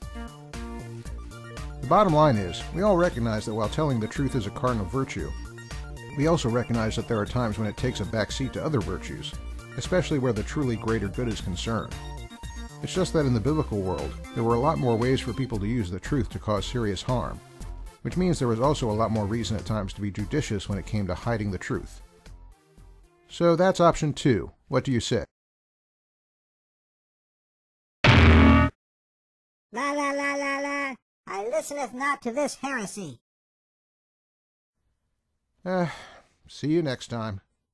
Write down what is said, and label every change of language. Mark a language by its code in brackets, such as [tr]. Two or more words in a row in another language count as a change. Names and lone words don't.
[en] The bottom line is, we all recognize that while telling the truth is a cardinal virtue, we also recognize that there are times when it takes a backseat to other virtues, especially where the truly greater good is concerned. It's just that in the biblical world, there were a lot more ways for people to use the truth to cause serious harm, which means there was also a lot more reason at times to be judicious when it came to hiding the truth. So that's option 2. What do you say? La la la la la, I listeneth not to this heresy. See you next time.